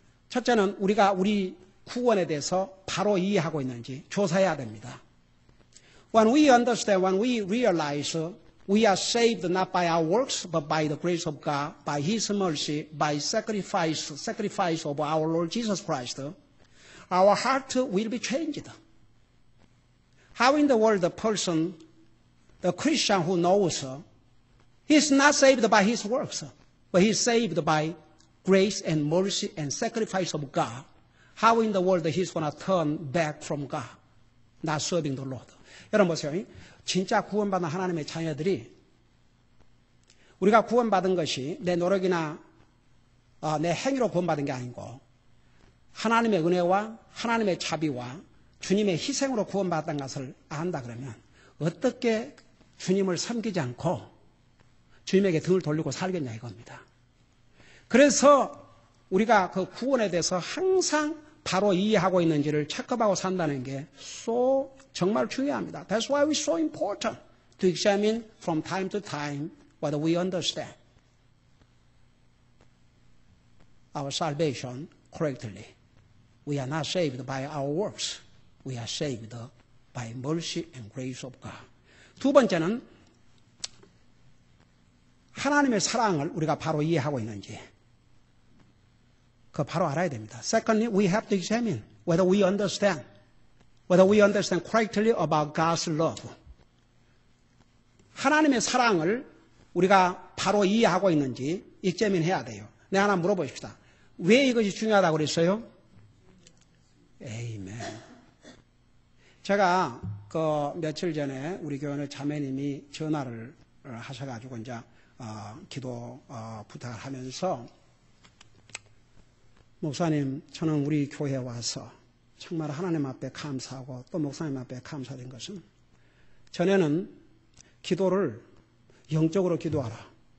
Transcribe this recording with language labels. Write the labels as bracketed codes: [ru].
[ko] 첫째는 우리가 우리 구원에 대해서 바로 이해하고 있는지 조사해야 됩니다. [en] When we understand, when we realize we are saved not by our works, but by the grace of God, by His mercy, by sacrifice of our Lord Jesus Christ, our heart will be changed. How in the world the Christian who knows, he's not saved by his works, but he's saved by grace and mercy and sacrifice of God. How in the world he's going to turn back from God, not serving the Lord? [ko] 여러분 보세요. 진짜 구원받은 하나님의 자녀들이 우리가 구원받은 것이 내 노력이나 내 행위로 구원받은 게 아니고 하나님의 은혜와 하나님의 자비와 주님의 희생으로 구원받았다는 것을 안다 그러면 어떻게 주님을 섬기지 않고 주님에게 등을 돌리고 살겠냐 이겁니다. 그래서 우리가 그 구원에 대해서 항상 바로 이해하고 있는지를 체크하고 산다는 게 정말 중요합니다. [en] That's why it's so important to examine from time to time whether we understand our salvation correctly. We are not saved by our works. We are saved by mercy and grace of God. [ko] 두 번째는 하나님의 사랑을 우리가 바로 이해하고 있는지 그거 바로 알아야 됩니다. [en] Secondly, we have to examine whether we understand correctly about God's love. [ko] 하나님의 사랑을 우리가 바로 이해하고 있는지 examine 해야 돼요. 내가 하나 물어보십시다. 왜 이것이 중요하다고 그랬어요? 아멘. 제가 며칠 전에 우리 교회 자매님이 전화를 하셔가지고 이제 기도 부탁을 하면서 목사님, 저는 우리 교회에 와서 정말 하나님 앞에 감사하고 또 목사님 앞에 감사된 것은 전에는 기도를 영적으로 기도하라.